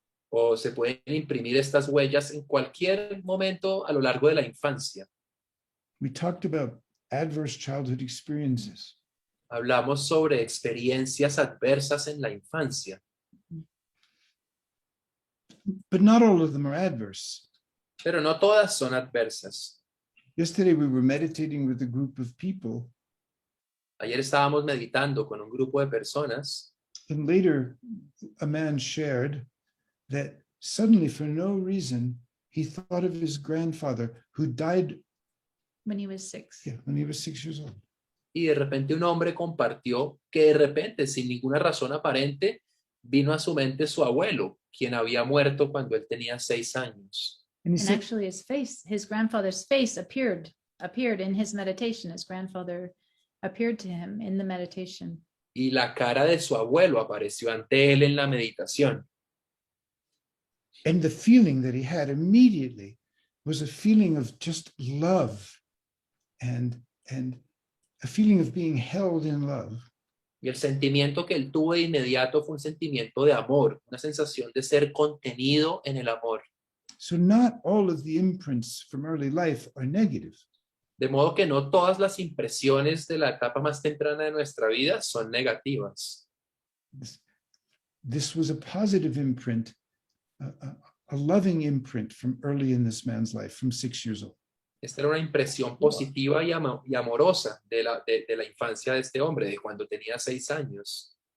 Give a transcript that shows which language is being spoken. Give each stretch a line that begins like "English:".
Spanish: O se pueden imprimir estas huellas en cualquier momento a lo largo de la infancia.
English: We talked about adverse childhood experiences.
Spanish: Hablamos sobre experiencias adversas en la infancia,
English: But not all of them are adverse.
Spanish: pero no todas son adversas.
English: Yesterday, we were meditating with a group of people,
Spanish: Ayer estábamos meditando con un grupo de personas
English: and later a man shared that suddenly, for no reason, he thought of his grandfather who died When he was 6. when he was 6 years old.
Spanish: y de repente un hombre compartió que de repente, sin ninguna razón aparente, vino a su mente su abuelo, quien había muerto cuando él tenía 6 años.
English: And he And said, actually his grandfather's face appeared in his meditation. His grandfather appeared to him in the meditation.
Spanish: Y la cara de su abuelo apareció ante él en la meditación.
English: and the feeling that he had immediately was a feeling of just love and a feeling of being held in love.
Spanish: Y el sentimiento que él tuvo de inmediato fue un sentimiento de amor, una sensación de ser contenido en el amor.
English: So not all of the imprints from early life are negative.
Spanish: De modo que no todas las impresiones de la etapa más temprana de nuestra vida son negativas.
English: This was a positive imprint, a loving imprint from early in this man's life, from 6 years old.
Spanish: Esta era una impresión positiva y amorosa de la infancia de este hombre, de cuando tenía 6 años.